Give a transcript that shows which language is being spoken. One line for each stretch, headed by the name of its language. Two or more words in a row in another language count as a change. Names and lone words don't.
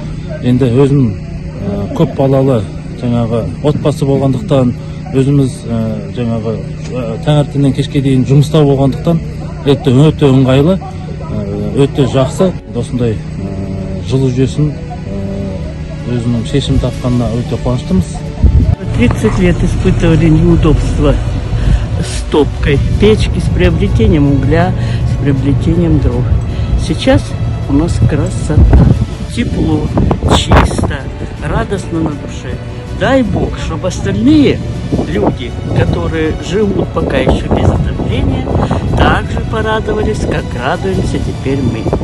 Kazakh: Енді өзім көп балалы жаңағы отбасы болғандықтан, өзіміз жаңағы таңертеңнен кешке дейін жұмыста болғандықтан, өте ыңғайлы, өте жақсы. Осындай жылу жүйесін өзінің шешім тапқанына өте қуаныштымыз.
Russian: 30 лет испытывали неудобства с топкой печки, с приобретением угля, с приобретением дров. Сейчас у нас красота, тепло, чисто, радостно на душе. Дай Бог, чтобы остальные люди, которые живут пока еще без отопления, также порадовались, как радуемся теперь мы.